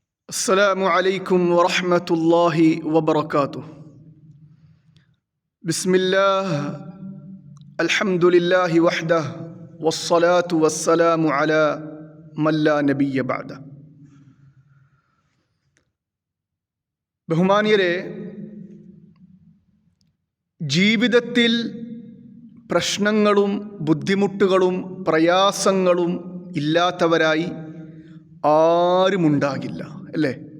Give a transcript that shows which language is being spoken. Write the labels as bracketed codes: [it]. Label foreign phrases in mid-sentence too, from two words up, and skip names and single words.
[ar] السلام عليكم ورحمة الله وبركاته. بسم الله الحمد لله وحده والصلاة والسلام على من لا نبي بعده. [ml] ബഹുമാനിയരെ, ജീവിതത്തിൽ പ്രശ്നങ്ങളും ബുദ്ധിമുട്ടുകളും പ്രയാസങ്ങളും ഇല്ലാത്തവരായി ആരുമുണ്ടാകില്ല, അല്ലേ?